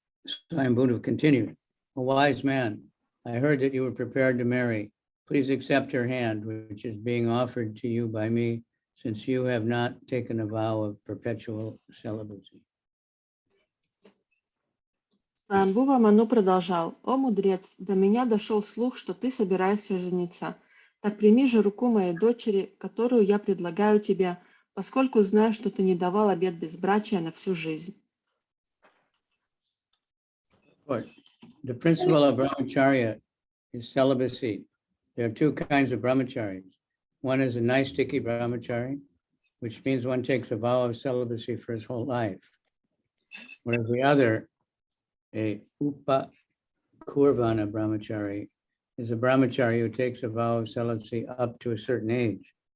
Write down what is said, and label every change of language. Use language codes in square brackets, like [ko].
[en] Swayambhuva continued, "A wise man, I heard that you were prepared to marry. Please accept her hand, which is being offered to you by me, since you have not taken a vow of perpetual celibacy." [ru] Сваямбхува Ману продолжал: «О мудрец, до меня дошел слух, что ты собираешься жениться. Так прими же руку моей дочери, которую я предлагаю тебе, поскольку знаю, что ты не давал обет безбрачия на всю жизнь». [en] The principle of brahmacharya is celibacy. There are two kinds of brahmacharis. One is a naistiki brahmachari, which means one takes a vow of celibacy for his whole life. Whereas the other, a upakurvana brahmachari, is a brahmachari who takes a vow of celibacy up to a certain age.